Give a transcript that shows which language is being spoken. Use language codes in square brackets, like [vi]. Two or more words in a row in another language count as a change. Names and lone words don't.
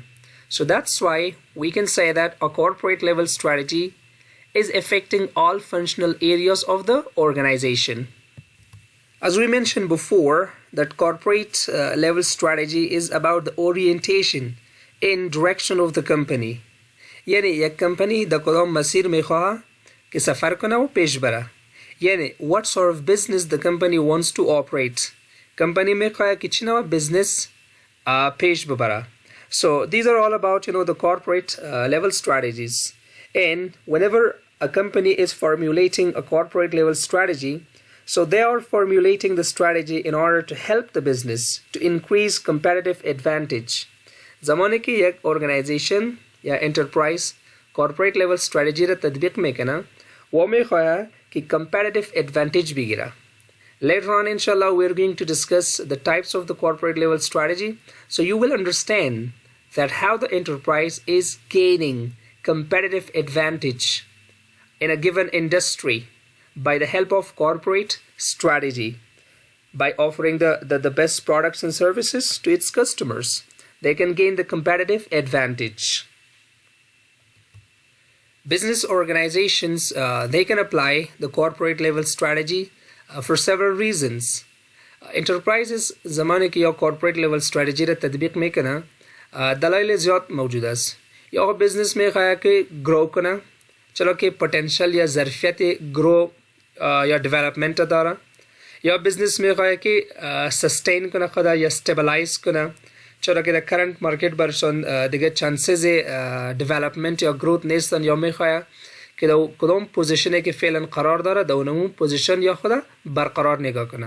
[en] So that's why we can say that a corporate level strategy is affecting all functional areas of the organization. As we mentioned before, that corporate level strategy is about the orientation and direction of the company. [fa] یعنی یک کمپانی در کدام مسیر میخواه که سفر کنه و پیش بره. [en] یعنی what sort of business the company wants to operate. [fa] کمپانی میخواه که چی نوع business پیش ببره. [en] So these are all about the corporate level strategies. And whenever a company is formulating a corporate level strategy, so they are formulating the strategy in order to help the business to increase competitive advantage. [fa] زمانی که یک organization یا enterprise [en] corporate level strategy [fa] را تطبیق میکنه و میخواه که [en] competitive advantage [fa] بگیره. [en] Later on, inshallah, we're going to discuss the types of the corporate level strategy, so you will understand that how the enterprise is gaining competitive advantage in a given industry by the help of corporate strategy. By offering the best products and services to its customers, they can gain the competitive advantage. Business organizations, they can apply the corporate level strategy for several reasons. [fa] Enterprises زمانی که یا [en] corporate level strategy [fa] را تطبیق میکنه دلایل زیاد موجود است. یا business میخواه که grow کنه، چرا که potential یا ظرفیت grow یا development داره. یا business میخواه که sustain کنه خدا یا stabilize کنه، چرا که در [en] current market [fa] برشان دیگه [en] chances development [fa] یا گروت نیستن یا میخواه که در کدام پوزیشنی که فعلا قرار داره در اون پوزیشن یا خود برقرار نگاه کنه.